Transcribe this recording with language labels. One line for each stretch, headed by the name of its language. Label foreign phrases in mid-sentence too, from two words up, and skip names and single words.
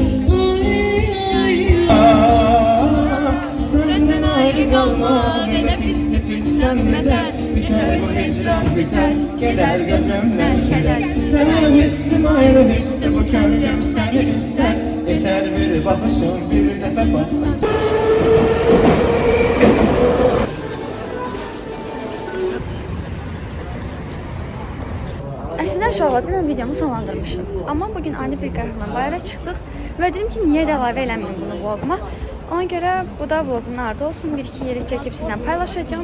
Turkish: Senden ayrı kalmak ne pis ne pislen beter. Biter bu hicran biter, keder gözümden keder. Sana hissim ayrı hisse, bu gönlüm seni ister. Yeter bir bakışım, bir defa baksan.
Azerbaijani: Əslində uşaqlar, mən videomu sonlandırmışdım. Amma bugün ani bir qərarla bayıra çıxdıq və dedim ki, niyə də əlavə eləməyim bunu vloguma. Ona görə bu da vlogun ardı olsun. Bir-iki yeri çəkib sizlə paylaşacağım.